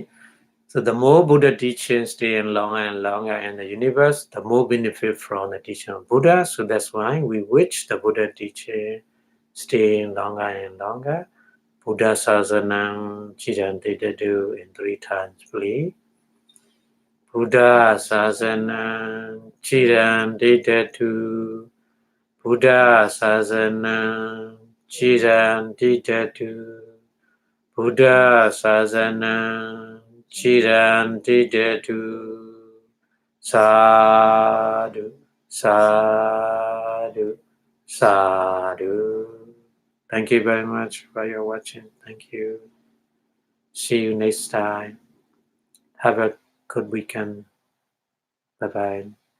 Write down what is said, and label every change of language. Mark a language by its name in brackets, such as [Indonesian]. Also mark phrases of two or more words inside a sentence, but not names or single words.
[English] So the more Buddha teachings stay longer and longer in the universe, the more benefit from the teaching of Buddha. So that's why we wish the Buddha teaching stay longer and longer. [Pali] Buddha Sasanam Chidantidadu [English] in 3 times, please. [Pali] Buddha Sasanam Chidantidadu. Buddha Sasana Chirantidadu. Buddha Sasana Chirantidadu. Sadhu, sadhu, sadhu. [English] Thank you very much for your watching. Thank you. See you next time. Have a good weekend. Bye-bye.